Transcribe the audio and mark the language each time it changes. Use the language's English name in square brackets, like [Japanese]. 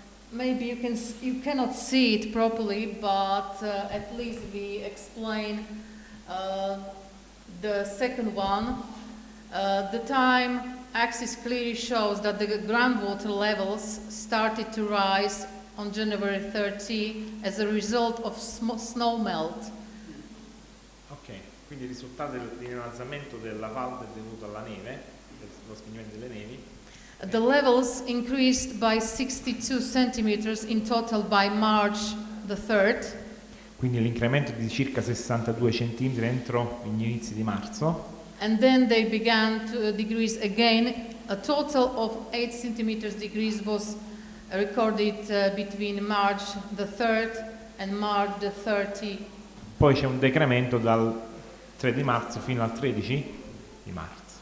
[English] Maybe you cannot see it properly, but at least we explain the second one. The time axis clearly shows that the groundwater levels started to rise on January 30 as a result of snow melt. [Italian] Ok, quindi il risultato dell'innalzamento della valle è dovuto alla neve, lo spegnimento delle nevi. [English] The levels increased by 62 centimeters in total by March the 3rd. [Italian] Quindi l'incremento di circa 62 cm entro gli inizi di marzo. [English] And then they began to decrease again. A total of 8 centimeters decrease was recorded between March the 3rd and March the 30. [Italian] Poi c'è un decremento dal 3 di marzo fino al 13 di marzo.